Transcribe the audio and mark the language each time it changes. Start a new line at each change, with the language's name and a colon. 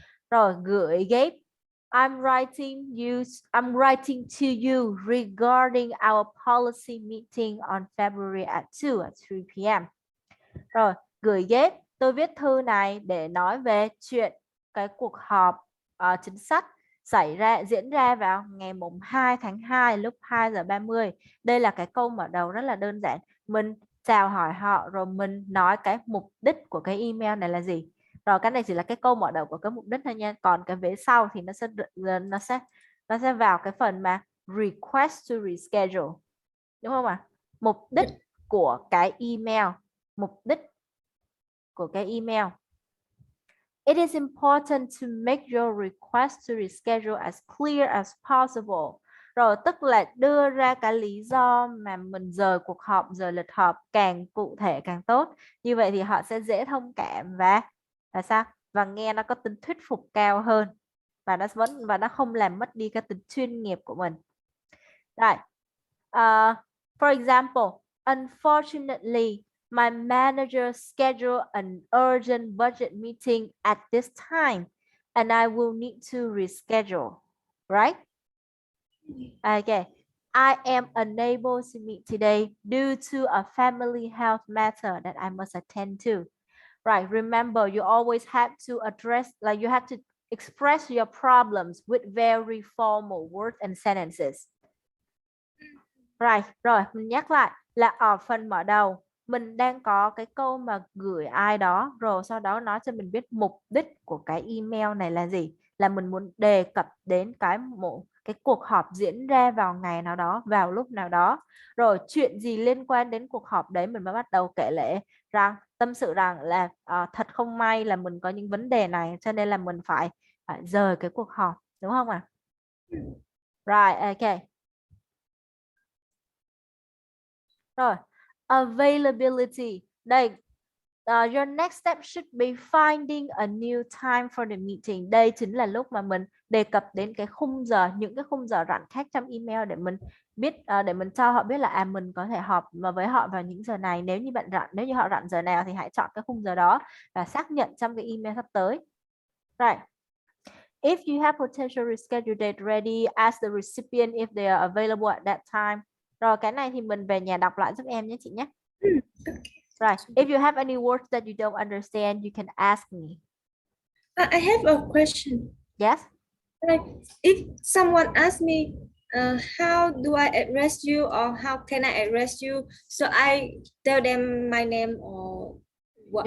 Vietnamese: Rồi, gửi ghép.
English: I'm writing to you regarding our policy meeting on February at 3 p.m.
Vietnamese: Rồi, gửi ghép. Tôi viết thư này để nói về chuyện cái cuộc họp chính sách diễn ra vào ngày mùng 2 tháng 2 lúc 2:30. Đây là cái câu mở đầu rất là đơn giản. Mình chào hỏi họ rồi mình nói cái mục đích của cái email này là gì. Rồi cái này chỉ là cái câu mở đầu của cái mục đích thôi nha. Còn cái vế sau thì nó sẽ vào cái phần mà request to reschedule. Đúng không ạ? Mục đích của cái email. Mục đích của cái email.
English: It is important to make your request to reschedule as clear as possible.
Vietnamese: Rồi tức là đưa ra cái lý do mà mình rời cuộc họp, rời lịch họp càng cụ thể càng tốt. Như vậy thì họ sẽ dễ thông cảm và sao? Và nghe nó có tính thuyết phục cao hơn. Và nó không làm mất đi cái tính chuyên nghiệp của mình. Rồi.
English: For example, unfortunately, my manager scheduled an urgent budget meeting at this time, and I will need to reschedule, right? Okay. I am unable to meet today due to a family health matter that I must attend to. Right. Remember, you always have to address, like you have to express your problems with very formal words and sentences. Right.
Vietnamese: Rồi, mình nhắc lại là ở phần mở đầu mình đang có cái câu mà gửi ai đó, rồi sau đó nói cho mình biết mục đích của cái email này là gì, là mình muốn đề cập đến cái cuộc họp diễn ra vào ngày nào đó, vào lúc nào đó, rồi chuyện gì liên quan đến cuộc họp đấy mình mới bắt đầu kể lể rằng tâm sự rằng là thật không may là mình có những vấn đề này cho nên là mình phải rời cái cuộc họp, đúng không ạ?
English: Right, okay.
Vietnamese: Rồi, availability.
English: Đây, your next step should be finding a new time for the meeting.
Vietnamese: Đây chính là lúc mà mình đề cập đến cái khung giờ, những cái khung giờ rảnh khác trong email để mình biết, để mình cho họ biết là mình có thể họp với họ vào những giờ này. Nếu như bạn rảnh, nếu như họ rảnh giờ nào thì hãy chọn cái khung giờ đó và xác nhận trong cái email sắp tới.
English: Right. If you have potential reschedule date ready, ask the recipient if they are available at that time.
Vietnamese: Rồi cái này thì mình về nhà đọc lại giúp em nhé chị nhé.
English: Right. If you have any words that you don't understand, you can ask me. I have a question. Yes. Like, if someone asks me, how do I address you or how can I address you? So I tell them my name or what?